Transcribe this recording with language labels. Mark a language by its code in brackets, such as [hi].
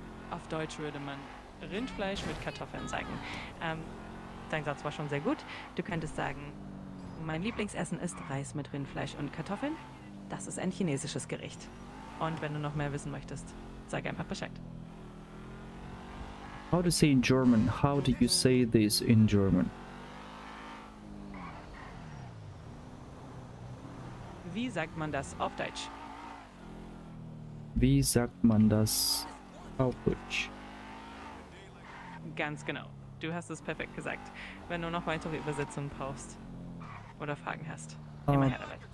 [de] Auf Deutsch würde man Rindfleisch mit Kartoffeln sagen. Dein Satz war schon sehr gut. Du könntest sagen, mein Lieblingsessen ist Reis mit Rindfleisch und Kartoffeln. Das ist ein chinesisches Gericht. Und wenn du noch mehr wissen möchtest, sag einfach Bescheid. [en] How to say in German? How do you say this in German? [de] Wie sagt man das auf Deutsch? Wie sagt man das auf Deutsch? Ganz genau. Du hast es perfekt gesagt. Wenn du noch weitere Übersetzungen brauchst oder Fragen hast, immer her damit.